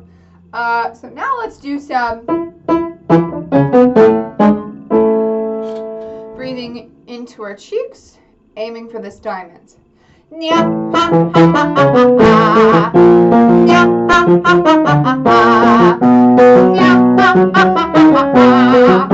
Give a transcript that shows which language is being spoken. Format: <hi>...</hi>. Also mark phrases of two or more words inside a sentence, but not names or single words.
<en>So now let's do some breathing into our cheeks, aiming for this diamond. Nya ha ha ha ha ha. Nya ha ha ha ha ha. Nya ha ha ha ha ha.</en>